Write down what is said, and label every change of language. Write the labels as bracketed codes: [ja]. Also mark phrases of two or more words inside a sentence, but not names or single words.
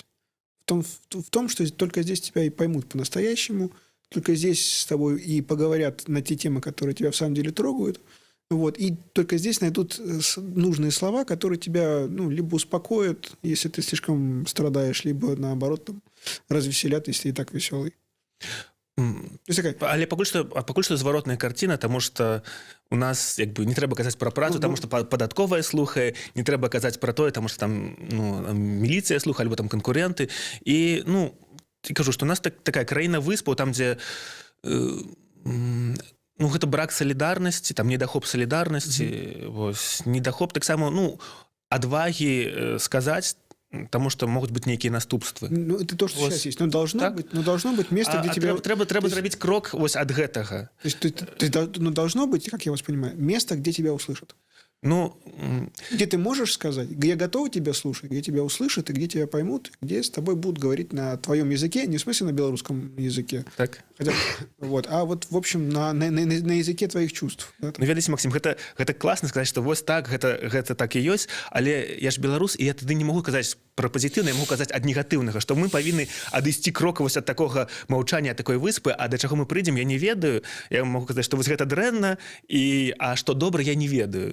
[ru] В том, что только здесь тебя и поймут по-настоящему, только здесь с тобой и поговорят на те темы, которые тебя в самом деле трогают, вот, и только здесь найдут нужные слова, которые тебя, ну, либо успокоят, если ты слишком страдаешь, либо, наоборот, там, развеселят, если ты и так веселый. [be] Але пакуль што зваротная карціна, таму што у нас як бы не трэба казаць пра працу, таму што падатковая слухае, не трэба казаць пра тое, таму што там, ну, міліцыя слухае, альбо там канкурэнты. І, ну, я кажу, што у нас такая краіна выспаў, там дзе ну, гэта брак салідарнасці, там недахоп салідарнасці, вось, недахоп таксама, ну, адвагі сказаць, [ru] потому что могут быть некие наступствы. Ну, это то, что сейчас есть. Но должно быть место, где тебя... [be] Трэба зрабіць крок вось ад гэтага. [ru] То есть, ну, должно быть, как я вас понимаю, место, где тебя услышат. Ну, где ты можешь сказать, где готовы тебя слушать, где тебя услышат, и где тебя поймут, где с тобой будут говорить на твоем языке, не в смысле на белорусском языке. Так. Хотя, вот, а вот, в общем, на языке твоих чувств. Да? [be] Ну, ведаеце, Максим, гэта класна сказаць, што вось так, гэта так і ёсць, але я ж беларус, і я тады не магу казаць пра пазітыўна, я магу казаць ад негатыўнага, што мы павінны адысці крок вось ад такога маўчання, ад такой выспы, а да чаго мы прыйдзем, я не ведаю. Я магу казаць, што вось гэта дрэнна, а што добра, я не ведаю.